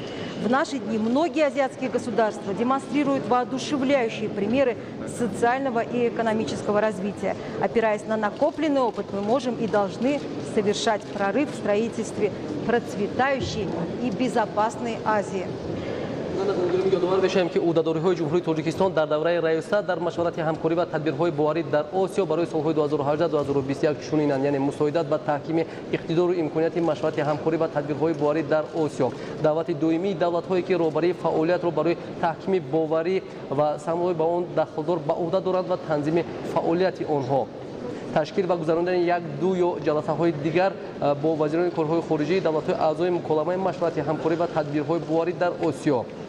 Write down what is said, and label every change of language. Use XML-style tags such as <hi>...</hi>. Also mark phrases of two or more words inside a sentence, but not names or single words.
<ru>В наши дни многие азиатские государства демонстрируют воодушевляющие примеры социального и экономического развития. Опираясь на накопленный опыт, мы можем и должны совершать прорыв в строительстве процветающей и безопасной Азии.</ru> <tg>ёдовар мешавем ки ӯҳдадориҳои ҷумҳурии Тоҷикистон дар давраи раёсат дар машварати ҳамкорӣ ва тадбирҳои боварӣ дар Осиё барои солҳои 2018-2021 чунинанд, яъне мусоидат ба таҳкими иқтидору имконияти машварати ҳамкорӣ ва тадбирҳои боварӣ дар Осиё, даъвати доимии давлатҳое ки роҳбарии фаъолиятро барои таҳкими боварӣ ва самои ба он дахлдор ба ӯҳда доранд ва танзими фаъолияти онҳо, ташкил ва гузарондани як, ду ё ҷаласаҳои дигар бо вазирони корҳои хориҷии давлатҳои аъзои муколамаи машварати ҳамкорӣ ва тадбирҳои боварӣ дар Осиё</tg>